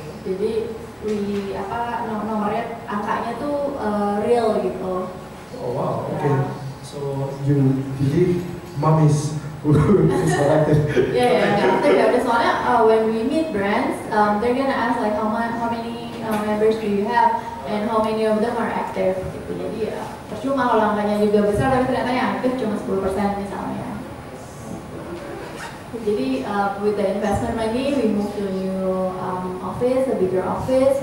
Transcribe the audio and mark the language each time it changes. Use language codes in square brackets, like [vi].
[id] Jadi we nomornya angkanya tuh real gitu. [en] Oh wow, okay. So you believe mom is active? Yeah. [id] Soalnya [en] when we meet brands, they're gonna ask like how many members do you have and how many of them are active. [id] Gitu. Jadi ya percuma kalau angkanya juga besar tapi ternyata yang aktif cuma 10% misalnya. Jadi [en] with the investment money, we moved to a new office, a bigger office.